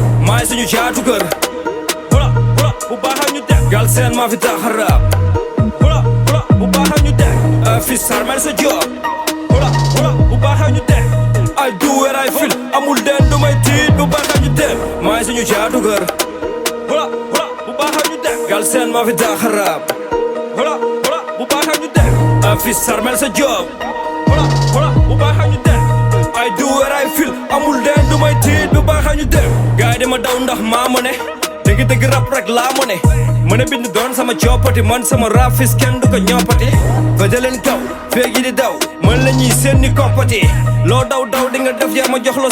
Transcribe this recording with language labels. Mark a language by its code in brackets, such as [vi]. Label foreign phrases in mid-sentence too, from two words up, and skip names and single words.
[wo] maay suñu caatu kër hula hula bu baaxa ñu teg Galsen maa fi tax a rap hula hula bu baaxa ñu teg fils sarmel sa job hula hula bu baaxa ñu teg [en] I do what I feel [wo] amul den du may tiit bu baaxa ñu teg maay suñu caatu kër hula hula bu baaxa ñu teg Galsen maa fi tax a rap hula hula bu baaxa ñu teg fils sarmel sa job hula hula bu baaxa ñu teg [en] I do what I feel [wo] amul den du may tiit bu baaxa ñu teg gaay dama daw ndax maa mo ne dëgg rap rek laa mo ne mën a bind doon sama coppati man sama rap fis kenn du ko ñoppati fa jëleen kaw feeg yi di daw mën la ñuy seen ni koppati loo daw di nga def yaa ma jox la